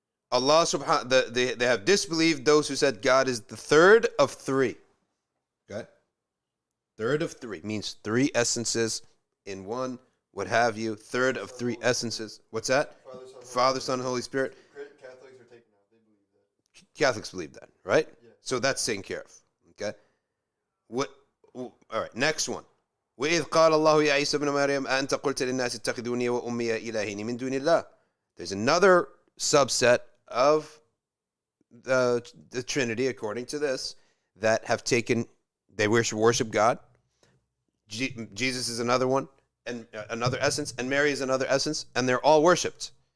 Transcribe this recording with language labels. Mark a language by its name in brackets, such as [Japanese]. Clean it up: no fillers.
[English] Allah subhanahu, they have disbelieved those who said God is the third of three. Okay. Third of three means three essences in one, what have you. Third of three essences. What's that? Father, Son, Holy Spirit. Catholics are taking out. They believe that. Catholics believe that, right? Yeah. So that's taken care of. Okay. All right. Next one. [Arabic] وإذ قال الله يا عيسى ابن مريم أنت قلت للناس اتخذوني وأمي إلهين من دون الله. [English] There's another subset of the Trinity, according to this, that have taken, they worship God. Jesus is another one, and another essence, and Mary is another essence, and they're all worshipped.